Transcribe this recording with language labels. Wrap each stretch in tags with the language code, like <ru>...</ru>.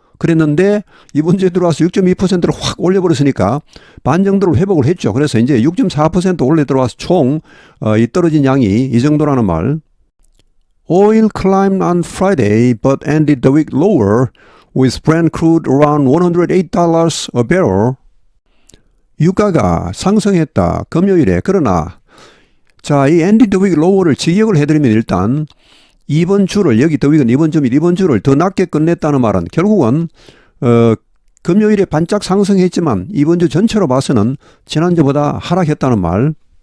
<ko>그랬는데 이번 주에 들어와서 6.2%를 확 올려버렸으니까 반 정도를 회복을 했죠. 그래서 이제 6.4% 올려 들어와서 총 이 떨어진 양이 이 정도라는 말.</ko> <en>Oil climbed on Friday but ended the week lower with Brent crude around $108 a barrel.</en> <ko>유가가 상승했다. 금요일에. 그러나 자, 이 ended the week lower 를 직역을 해드리면 일단 이번 주를 여기 더 위는 이번 주면 이번 주를 더 낮게 끝냈다는 말은 결국은 금요일에 반짝 상승했지만 이번 주 전체로 봐서는 지난주보다 하락했다는 말.</ko>